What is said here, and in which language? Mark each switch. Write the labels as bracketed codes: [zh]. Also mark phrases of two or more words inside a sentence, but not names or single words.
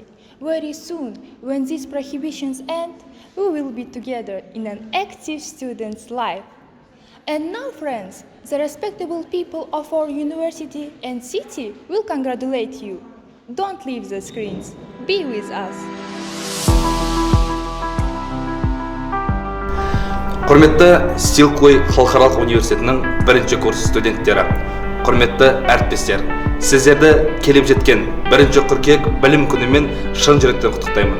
[en] Very soon, when these prohibitions end, we will be together in an active student's life. And now, friends, the respectable people of our university and city will congratulate you. Don't leave the screens. Be with us. [kk] Құрметті Silkway Халықаралық университетінің бірінші курс студенттері, құрметті әріптестер, сіздерді келіп жеткен бірінші қыркүйек білім күнімен шын жүректен құттықтаймын.